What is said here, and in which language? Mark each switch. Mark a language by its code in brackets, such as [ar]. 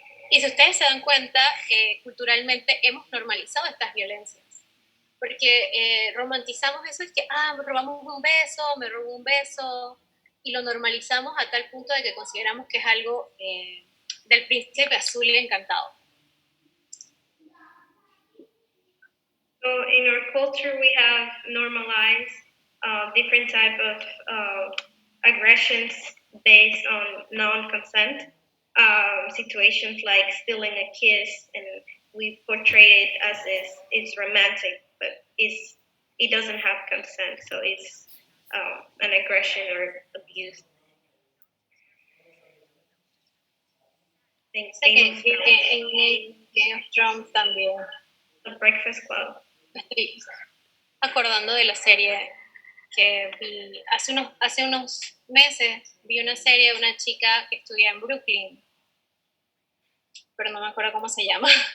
[es] Y si ustedes se dan cuenta, culturalmente hemos normalizado estas violencias. Porque romantizamos eso, es que, me robamos un beso, me robó un beso, y lo normalizamos a tal punto de que consideramos que es algo del príncipe azul y encantado. [en] So in our culture, we have normalized different type of aggressions based on non-consent. Situations like stealing a kiss, and we portray it as it's romantic, but it doesn't have consent, so it's an aggression or abuse. [es] En Game of Thrones también. [en] The Breakfast Club. [es] Estoy acordando de la serie que vi hace unos meses. Vi una serie de una chica que estudia en Brooklyn, pero no me acuerdo cómo se llama.